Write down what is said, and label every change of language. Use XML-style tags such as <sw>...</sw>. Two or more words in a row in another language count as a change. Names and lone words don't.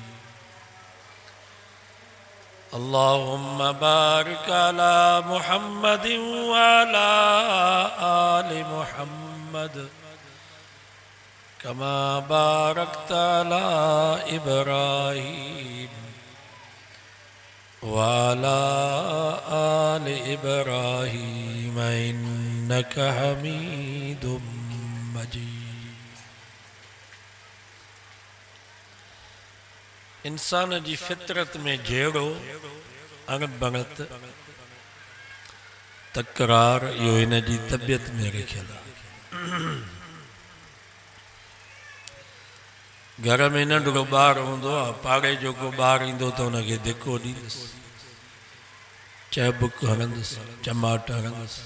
<ar>اللهم بارك على محمد و على آل محمد كما باركت على إبراهيم و على آل إبراهيم إنك حميد مجيد.</ar> <sd>इंसान जी फितरत में जहिड़ो अणबणत तकरार इहो इन जी तबियत में रखियल आहे। घर में नंढड़ो ॿार हूंदो आहे, पाड़े जो को ॿार ईंदो त हुनखे धिको ॾींदुसि, चहिबुक हणंदुसि, चमाट हणंदुसि।</sd>